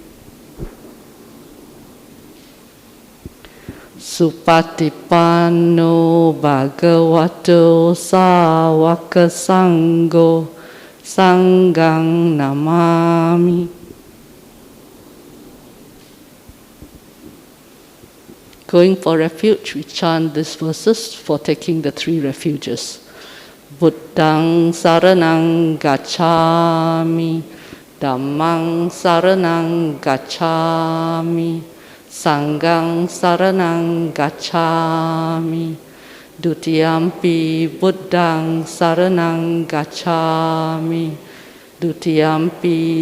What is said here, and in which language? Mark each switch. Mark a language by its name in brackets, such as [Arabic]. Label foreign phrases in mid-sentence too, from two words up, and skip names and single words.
[Pali] Supatipanno Bhagavato Sāvaka Sangho Sanghang Namami. [English] Going for refuge, we chant these verses for taking the 3 refuges. [Pali] Buddhang Saranang Gacchami, Dhammang Saranang Gacchami, Sanghang Saranang Gacchami, Dutiyampi Buddhang Saranang Gacchami, Dutiyampi